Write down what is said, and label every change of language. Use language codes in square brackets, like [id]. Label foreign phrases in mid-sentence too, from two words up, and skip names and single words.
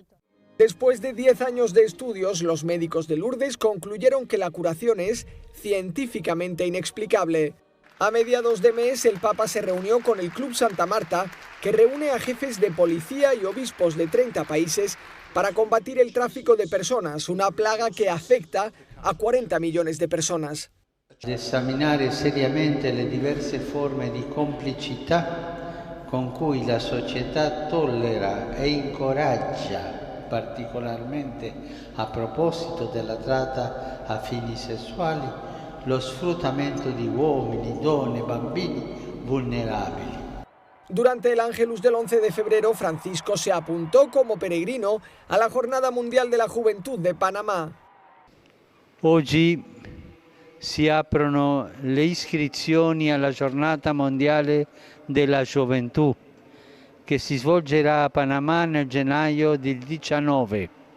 [es] Después de 10 años de estudios, los médicos de Lourdes concluyeron que la curación es científicamente inexplicable. A mediados de mes, el Papa se reunió con el Club Santa Marta, que reúne a jefes de policía y obispos de 30 países para combatir el tráfico de personas, una plaga que afecta a 40 millones de personas. [it] Esaminare seriamente le diverse forme di complicità con cui la società tollera e incoraggia, particolarmente a proposito della tratta a fini sessuali, lo sfruttamento di uomini, donne, bambini vulnerabili. [es] Durante el Ángelus del 11 de febrero, Francisco se apuntó como peregrino a la Jornada Mundial de la Juventud de Panamá. [it] Oggi si aprono le iscrizioni alla Giornata Mondiale della Gioventù, che si svolgerà a Panama nel gennaio del 19.